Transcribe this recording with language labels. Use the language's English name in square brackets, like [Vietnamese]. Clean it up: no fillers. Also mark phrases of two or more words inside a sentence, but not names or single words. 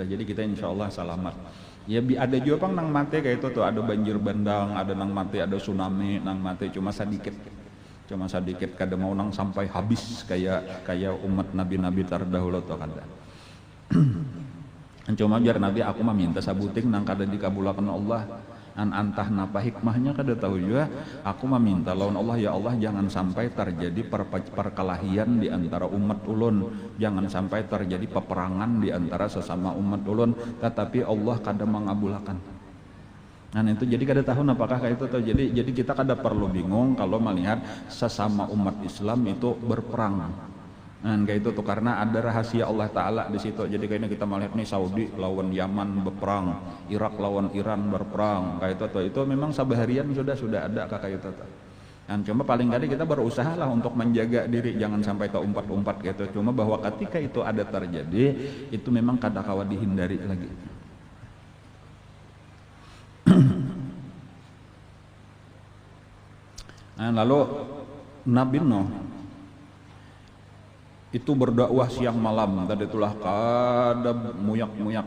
[Banjar] Jadi kita [Arabic] إن شاء الله [Banjar] selamat. Ya ada juga pang nang mati kayak itu tuh, ada banjir bandang, ada nang mati, ada tsunami, nang mati cuma sedikit kada mau nang sampai habis kayak umat nabi-nabi terdahulu tuh kada. Cuma biar Nabi aku mah minta sabuting nang kada dikabulkan Allah. Antah napa hikmahnya kada tahu juga, aku meminta lawan Allah, [Arabic] يا الله [Banjar] jangan sampai terjadi perkelahian di antara umat ulun, jangan sampai terjadi peperangan di antara sesama umat ulun, tetapi Allah kada mengabulkan. Nah itu jadi kada tahu apakah kayak itu tuh. Jadi kita kada perlu bingung kalau melihat sesama umat Islam itu berperang. Nah kayak itu tuh karena ada rahasia [Arabic] الله تعالى [Banjar] di situ. Jadi kayaknya kita melihat nih Saudi lawan Yaman berperang, Irak lawan Iran berperang, kayak itu tuh. Itu memang sabaharian sudah ada kayak itu tuh. Dan cuma paling kali kita berusaha lah untuk menjaga diri jangan sampai terumpat-umpat gitu. Cuma bahwa ketika itu ada terjadi, itu memang kada kawa dihindari lagi. Nah, lalu Nabi Nuh itu berdakwah siang malam, tadi itulah kada muyak-muyak.